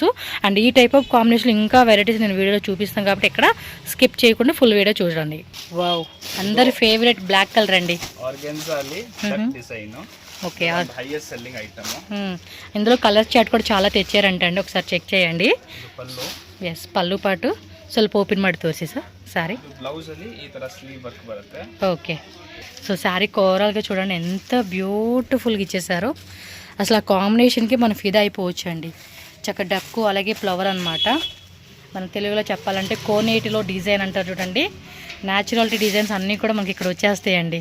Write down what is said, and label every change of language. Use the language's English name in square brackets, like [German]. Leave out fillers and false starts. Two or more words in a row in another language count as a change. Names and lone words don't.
[Telugu] అండ్ ఈ [English] type of combination [Telugu] ఇంకా వెరైటీస్ నేను వీడియోలో చూపిస్తాను కాబట్టి ఇక్కడ స్కిప్ చేయకుండా [English] full video [Telugu] చూడండి. వావ్, అందరి [English] favourite black colour [Telugu] అండి. ఓకే, ఇందులో [English] colour chart [Telugu] కూడా చాలా తెచ్చారంటండి. ఒకసారి చెక్ చేయండి. ఎస్, పళ్ళు పాటు [Kannada] ಸ್ವಲ್ಪ ಓಪನ್ ಮಾಡಿ ತೋರಿಸಿ ಸರ್ ಸಾರಿ. [English] okay, so saree [Telugu] ఓవరాల్గా చూడండి ఎంత బ్యూటిఫుల్గా ఇచ్చేసారో. అసలు ఆ కాంబినేషన్కి మనం ఫిదా అయిపోవచ్చు అండి. చక్క డక్కు అలాగే ఫ్లవర్ అనమాట. మన తెలుగులో చెప్పాలంటే కోనేటిలో డిజైన్ అంటారు చూడండి. [English] naturality designs [Telugu] అన్నీ కూడా మనకి ఇక్కడ వచ్చేస్తాయండి.